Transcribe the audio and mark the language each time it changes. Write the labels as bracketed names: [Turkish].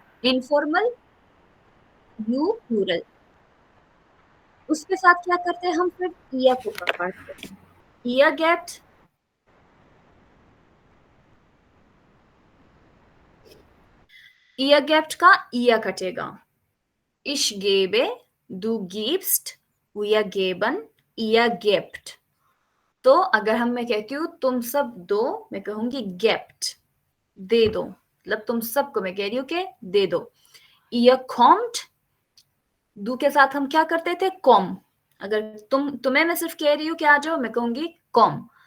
[English] Informal, you plural. [Hindi] उसके साथ क्या करते हैं हम? फिर इया को काटते हैं। इया गेट, इया गेट का इया कटेगा। [German] Ich gebe, du gibst, wir geben, ihr gebt। [Hindi] तो अगर हम मैं कहती हूँ तुम सब दो, मैं कहूंगी gebt, दे दो। मतलब तुम सबको मैं कह रही हूँ कि दे दो। [German] ihr kommt, [Hindi] दू के साथ हम क्या करते थे? कॉम। अगर तुम्हें मैं सिर्फ कह रही हूँ कि आ जाओ, मैं कहूंगी कॉम।